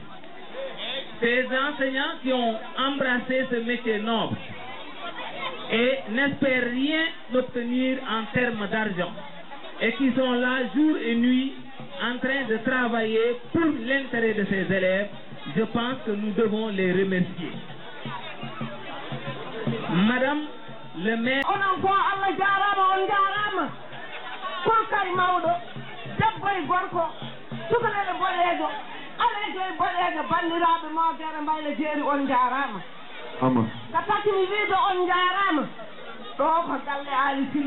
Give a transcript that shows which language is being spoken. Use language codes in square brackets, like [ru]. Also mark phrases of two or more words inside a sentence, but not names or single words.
[fr] Ces enseignants qui ont embrassé ce métier noble et n'espèrent rien obtenir en termes d'argent et qui sont là jour et nuit en train de travailler pour l'intérêt de ces élèves, je pense que nous devons les remercier. Madame le maire. [ff] ka tatimi wiide on jaarama ɗo ko galle Ali Silli